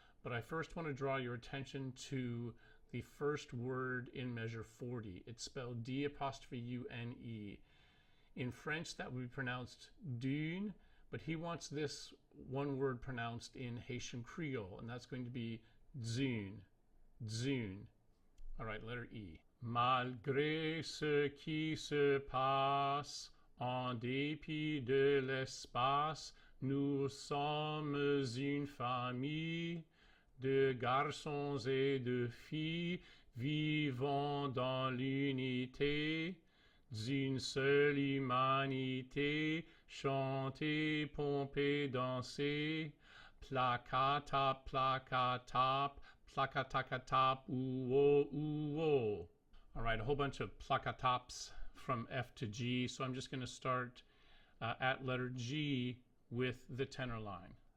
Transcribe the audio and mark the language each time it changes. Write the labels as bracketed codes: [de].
[en] But I first want to draw your attention to the first word in measure 40. It's spelled D'-U-N-E. In French, that would be pronounced dune, but he wants this one word pronounced in Haitian Creole, and that's going to be dzune, dzune. All right, letter E. [fr] Malgré ce qui se passe, en dépit de l'espace, nous sommes une famille de garçons et de filles vivant dans l'unité d'une seule humanité, chanter, pomper, danser, plakatap, plakatap, plakatakatap, ouo, ouo. [en] All right, a whole bunch of plakataps from F to G, so I'm just going to start at letter G with the tenor line.